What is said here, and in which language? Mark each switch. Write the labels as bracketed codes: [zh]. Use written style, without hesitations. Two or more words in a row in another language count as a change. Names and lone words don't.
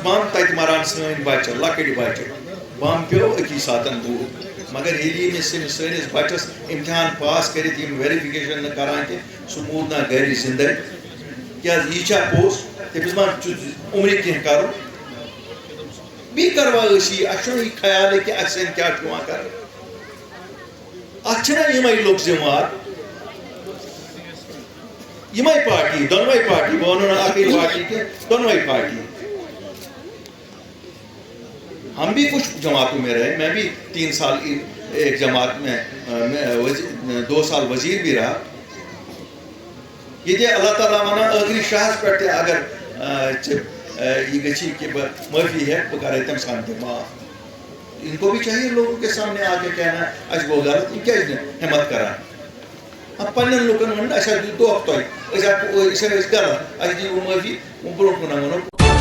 [ks] بم تتہِ مران سٲنۍ بچہِ لۄکٕٹۍ بچہِ بم پیوٚو أکی ساتن دوٗر مگر ییٚلہِ ییٚمِس سٲنِس بچس امتحان پاس کٔرِتھ یِم ویریفکیشن نہٕ کران کینٛہہ سُہ موٗد نہ گرِ زندے کیٛازِ یہِ چھا پوٚز تٔمِس ما چھُ عمرِ کینٛہہ کرُن بیٚیہِ کروا أسۍ یہِ اَسہِ چھُنہٕ یہِ خیالٕے کہِ اَسہِ سۭتۍ کیٛاہ چھُ یِوان کرنہٕ اتھ چھِنہ یِمے لُکھ ذِمہٕ وار یِمے پارٹی دۄنوے پارٹی بہٕ وَنو نہٕ اکٕے پارٹی کینٛہہ دۄنوے پارٹی [ur] ہم بھی کچھ جماعتوں میں رہے میں بھی 3 سال ایک جماعت میں 2 سال وزیر بھی رہا [ks] یہ اللہ تعالیٰ ونان ٲخری شاہس پٮ۪ٹھ تہِ اگر یہ گژھی کہ بہٕ معٲفی ہٮ۪کہٕ بہٕ کرے تٔمۍ سان تہِ معاف [ur] ان کو بھی چاہیے لوگوں کے سامنے آ کے کہنا [ks] اَسہِ گوٚو غلط یہِ کیٛازِ نہٕ ہمت کران پننٮ۪ن لُکن ونُن اَسہِ حظ دیُت دھوکہٕ تۄہہِ أسۍ ٲسۍ غلط اَسہِ دِیِو معٲفی برونٛٹھ کُن وَنو